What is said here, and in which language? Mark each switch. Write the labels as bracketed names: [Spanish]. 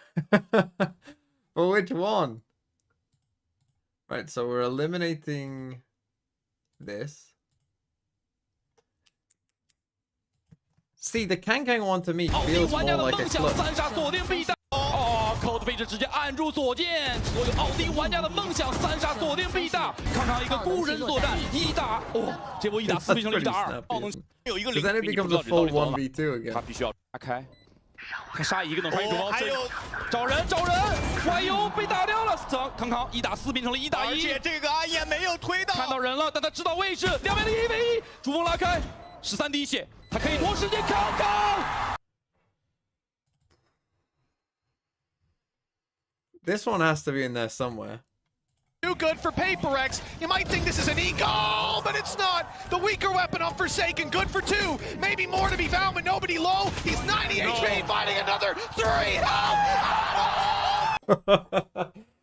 [English] But which one? Right, so we're eliminating this. See, the Kang one to me feels more like a clutch. [Chinese] 扣的位置直接按住左键，所有奥丁玩家的梦想3杀锁定 B 大，看看一个孤人作战1打，哦，这波1打4变成了1打2，奥能有一个领域，你不知道这到底多少，他必须要打开，看杀一个能穿一主包，还有找人，怀优被打掉了，康康1打4变成了1打1，而且这个暗夜没有推到，看到人了，但他知道位置，2边的1v1，主峰拉开，13滴血，他可以拖时间，康康。 [English] This one has to be in there somewhere. Too good for PaperX. You might think this is an E-goal, but it's not. The weaker weapon on Forsaken, good for 2. Maybe more to be found, but nobody low. He's 90 HP, fighting another 3.